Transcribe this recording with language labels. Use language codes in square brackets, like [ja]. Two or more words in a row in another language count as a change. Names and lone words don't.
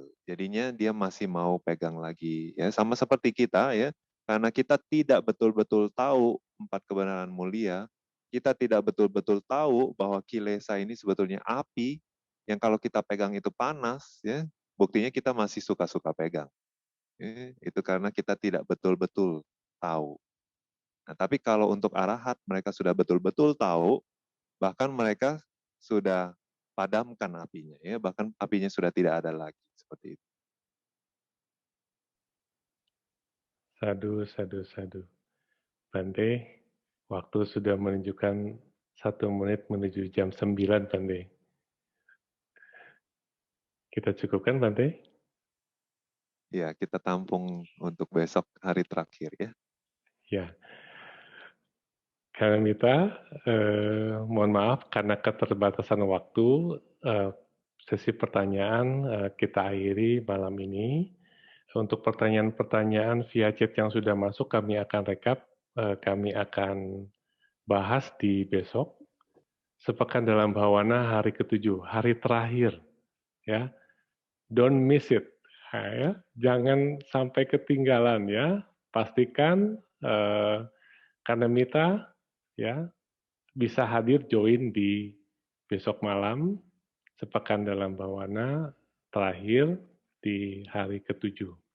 [id] Jadinya dia masih mau pegang lagi, ya, sama seperti kita, ya, karena kita tidak betul-betul tahu 4 kebenaran mulia, kita tidak betul-betul tahu bahwa kilesa ini sebetulnya api yang kalau kita pegang itu panas, ya, buktinya kita masih suka-suka pegang. Itu karena kita tidak betul-betul tahu. Nah, tapi kalau untuk arahat mereka sudah betul-betul tahu, bahkan mereka sudah padamkan apinya, ya, bahkan apinya sudah tidak ada lagi, seperti itu. [pi] Sadu, sadu, sadu. [id] Bante, waktu sudah menunjukkan 1 menit menuju jam 9, Bante. Kita cukupkan, Bante? Ya, kita tampung untuk besok hari terakhir, ya. Ya. Kalamita, mohon maaf karena keterbatasan waktu, sesi pertanyaan kita akhiri malam ini. Untuk pertanyaan-pertanyaan via chat yang sudah masuk, kami akan rekap, kami akan bahas di besok. Sepekan dalam Bhawana hari ke-7, hari terakhir, ya. [en] Don't miss it, [id] ya. Jangan sampai ketinggalan, ya. Pastikan Kalamita, ya, bisa hadir join di besok malam, sepekan dalam Bhawana terakhir di hari ke-7.